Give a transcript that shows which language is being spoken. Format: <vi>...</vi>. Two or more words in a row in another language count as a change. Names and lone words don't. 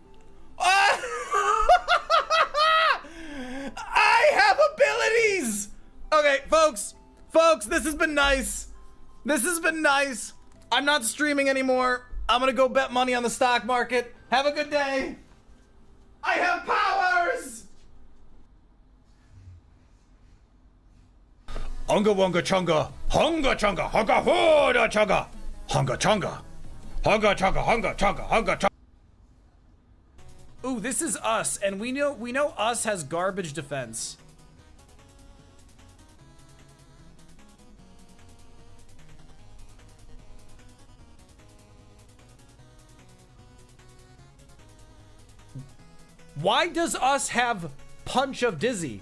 <en>I have abilities! Okay, folks, this has been nice. This has been nice. I'm not streaming anymore. I'm gonna go bet money on the stock market. Have a good day. I have powers! Unga wunga chunga, hunga chunga, hunga hooda chunga, hunga chunga, hunga chunga, hunga chunga, hunga chunga. Ooh, this is us, and we know us has garbage defense. Why does us have Punch of Dizzy?</en>